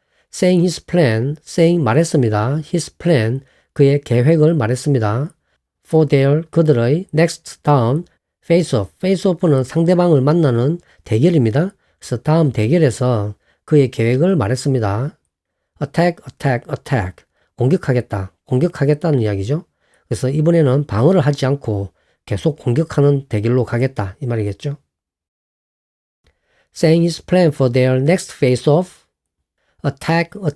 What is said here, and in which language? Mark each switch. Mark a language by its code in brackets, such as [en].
[en] Saying his plan, saying [ko] 말했습니다. [en] His plan, [ko] 그의 계획을 말했습니다. [en] For their, [ko] 그들의 [en] next, [ko] 다음, face-off는 상대방을 만나는 대결입니다. 그래서 다음 대결에서 그의 계획을 말했습니다. [en] attack. [ko] 공격하겠다는 이야기죠. 그래서 이번에는 방어를 하지 않고 계속 공격하는 대결로 가겠다 이 말이겠죠. [en] Saying his plan for their next face-off, attack.